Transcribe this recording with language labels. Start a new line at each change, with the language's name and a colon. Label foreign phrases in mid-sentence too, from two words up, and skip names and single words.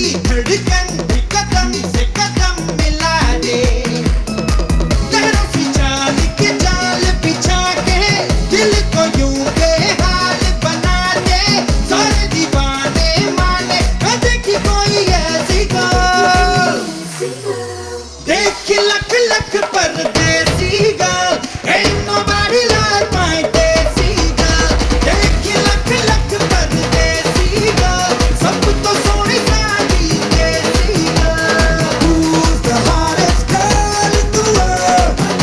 Hindi: धड़कन भी कदम से कदम मिला दे, लहरों की चाल के जाल बिछा के दिल को यूं बेहाल बना दे, सारे दीवाने माने देखी कोई ऐसी गाल, देख लख लख परदेसी गर्ल,
English: ain't nobody like my
Hindi: देसी girl, देख लख लख परदेसी girl, सब तो सोनी सारी देसी girl,
English: who's the hottest girl in the world,